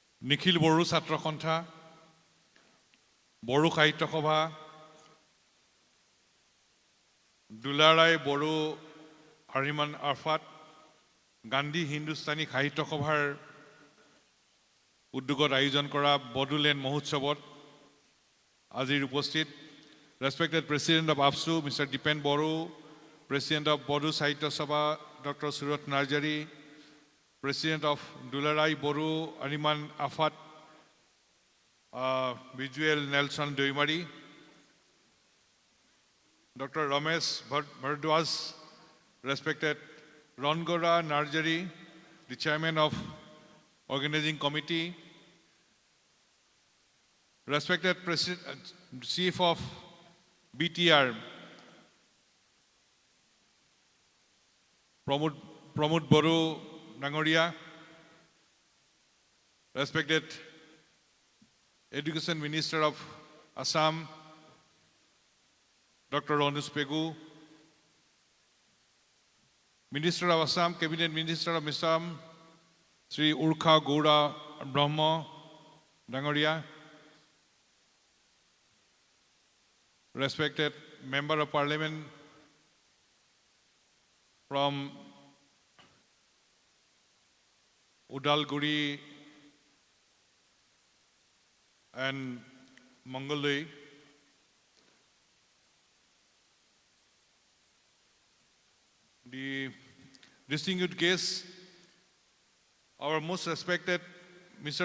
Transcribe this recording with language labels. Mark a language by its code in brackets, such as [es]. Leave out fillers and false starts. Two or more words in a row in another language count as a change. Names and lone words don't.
[as] নিখিল বড়ো ছাত্ৰ সন্থা বড়ো সাহিত্য সভা দুলাৰাই বড়ো আৰিমান আৰফাত গান্ধী হিন্দুস্তানী সাহিত্য সভাৰ উদ্যোগত আয়োজন কৰা বড়োলেণ্ড মহোৎসৱত আজিৰ উপস্থিত [en] Respected President of AFSU, Mr. Dipen Boru, President of Bodu Sahitya Sabha, Dr. Surat Narjari, President of Dularai Boru Ariman Afat, Visual Nelson Doimari, Dr. Ramesh Bhardwaj, Respected Rongora Narjari, the Chairman of Organizing Committee, Respected Chief of BTR, Pramod Boru Nangoria, Respected Education Minister of Assam, Dr. Onus Pegu, Minister of Assam, Cabinet Minister of Assam, Sri Urkha Goura Brahma Nangoria, Respected Member of Parliament from Udalguri and Mongoloi, the distinguished guests, our most respected Mr.